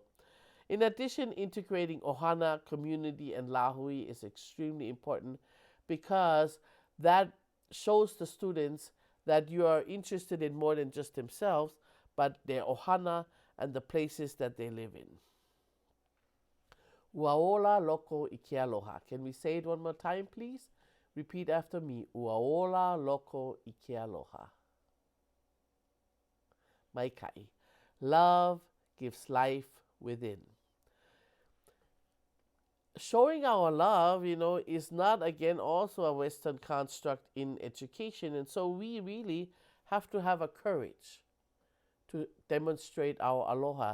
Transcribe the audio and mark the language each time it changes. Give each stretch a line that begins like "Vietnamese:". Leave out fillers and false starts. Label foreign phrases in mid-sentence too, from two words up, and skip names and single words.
English: In addition, integrating ohana, community, and lahui is extremely important, because that shows the students that you are interested in more than just themselves, but their ohana and the places that they live in.
Hawaiian: Uaola loko I ke aloha. Can we say it one more time, please?
English: Repeat after me.
Hawaiian: Uaola loko I ke aloha. Maikai.
English: Love gives life within. Showing our love, is not, again, also a Western construct in education. And so we really have to have a courage to demonstrate our aloha.